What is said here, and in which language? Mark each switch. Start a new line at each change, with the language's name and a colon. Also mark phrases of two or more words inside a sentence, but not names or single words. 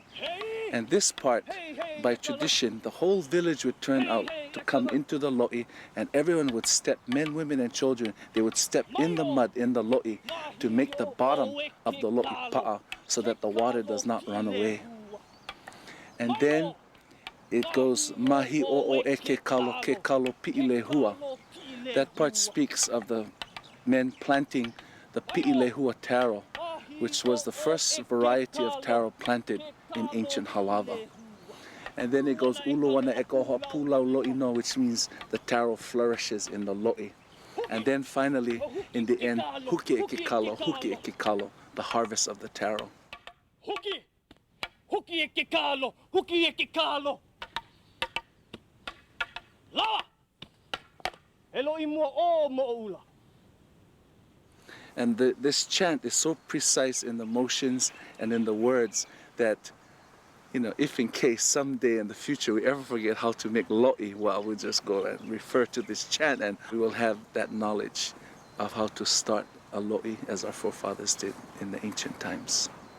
English: And this part, by tradition, the whole village would turn out to come into the loʻi, and everyone would step, men, women, and children, they would step in the mud in the loʻi to make the bottom of the loʻi pa'a so that the water does not run away. And then it goes
Hawaiian: Mahi o'o eke kalo ke kalo pi'ilehua.
English: That part speaks of the men planting the pi'ilehua taro, which was the first variety of taro planted in ancient Halawa. And then it goes
Hawaiian: Uluana ekoha pulau lo'i no,
English: which means the taro flourishes in the lo'i. And then finally, in the end,
Hawaiian: huki eke kalo,
English: the harvest of the taro.
Hawaiian: Huki! Huki eke kalo! Huki eke kalo! Lawa! Loʻi mua o moʻoula.
English: And this chant is so precise in the motions and in the words that, you know, if in case someday in the future we ever forget how to make lo'i, well, we'll just go and refer to this chant and we will have that knowledge of how to start a lo'i as our forefathers did in the ancient times.